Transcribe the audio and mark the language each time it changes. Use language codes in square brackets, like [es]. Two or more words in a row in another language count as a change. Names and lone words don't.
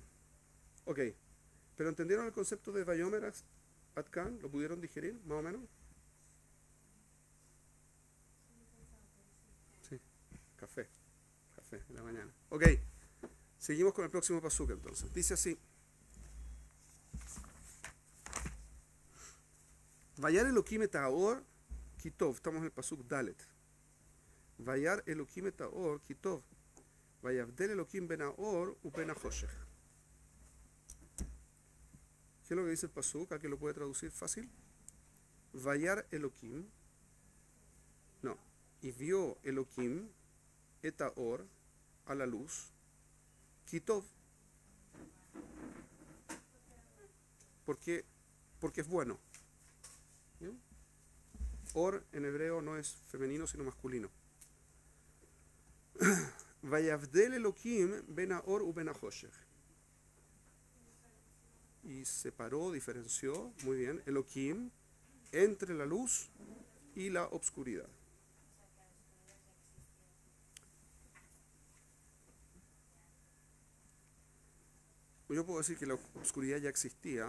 [es] Ok, pero ¿entendieron el concepto de [he] ויאמר אתקן? [es] ¿Lo pudieron digerir, más o menos? Café en la mañana. Ok, seguimos con el próximo pasuk entonces. Dice así. [he] וירא אלהים את האור כי טוב. [es] Estamos en el pasuk Dalet. [he] וירא אלהים את האור כי טוב. ויבדל אלהים בין האור ובין החשך. [es] ¿Qué es lo que dice el pasuk? ¿Alguien lo puede traducir fácil? [he] וירא אלהים. [es] No. Y vio Elohim [he] את האור, [es] a la luz, kitov. Porque es bueno. ¿Bien? Or en hebreo no es femenino sino masculino. [he] ויבדל אלהים בין האור ובין החשך. [es] Y separó, diferenció, muy bien, Elohim entre la luz y la obscuridad. Yo puedo decir que la obscuridad ya existía.